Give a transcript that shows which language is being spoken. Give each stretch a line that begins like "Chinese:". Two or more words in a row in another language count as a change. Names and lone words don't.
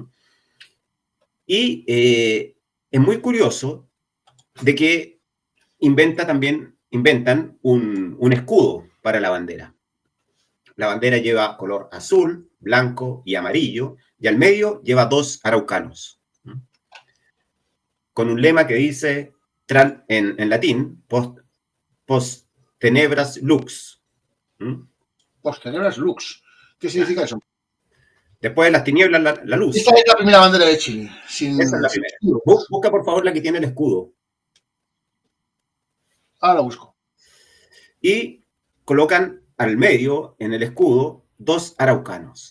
Spanish: Y es muy curioso de que inventan un escudo para la bandera. La bandera lleva color azul, blanco y amarillo, y al medio lleva 2 araucanos, con un lema que dice, en latín,
Latin: post tenebras lux. Post tenebras lux.
Spanish: ¿Qué significa eso? Después de las tinieblas, la luz. Esta es la primera bandera de Chile. Esa es la primera. Busca, por favor, la que tiene el escudo. Ahora la busco. Y colocan al medio, en el escudo, 2 araucanos.